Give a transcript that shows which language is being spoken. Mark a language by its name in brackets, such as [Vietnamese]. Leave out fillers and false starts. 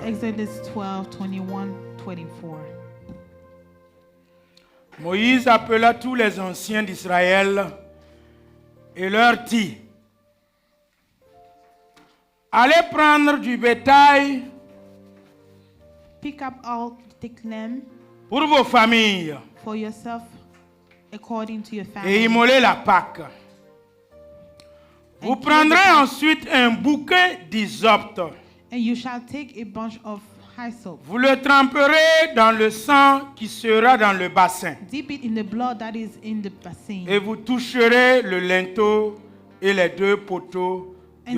[English] Exodus 12, 21, 24. [French] Moïse appela tous les anciens d'Israël et leur dit: allez prendre du bétail [English] Pick up all the lamb [French] pour vos familles [English] for yourself according to your [French] et [English] family. [French] immoler la Pâque. Vous prendrez ensuite un bouquet d'hysope. [English] And you shall take a bunch of hyssop. [French] Vous le tremperez dans le sang qui sera dans le bassin. [English] Dip it in the blood that is in the basin. [French] Et vous toucherez le linteau et les deux poteaux de